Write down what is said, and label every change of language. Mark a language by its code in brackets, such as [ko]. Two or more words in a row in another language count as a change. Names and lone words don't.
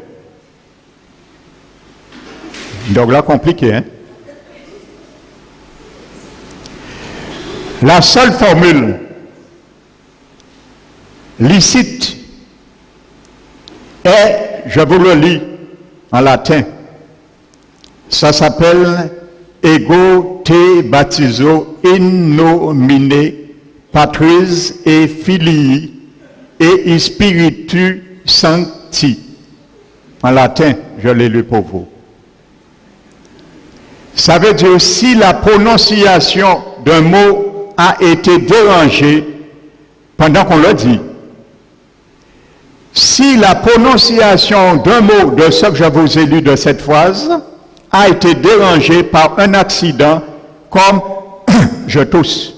[fr] Donc là, compliqué, hein? La seule formule licite est, je vous le lis en latin, ça s'appelle [la] Ego te baptizo in nomine Patris et Filii et Spiritu Sancti. [fr] En latin, je l'ai lu pour vous. Ça veut dire si la prononciation d'un mot a été dérangée pendant qu'on le dit. Si la prononciation d'un mot de ce que je vous ai lu de cette phrase a été dérangée par un accident comme je tousse.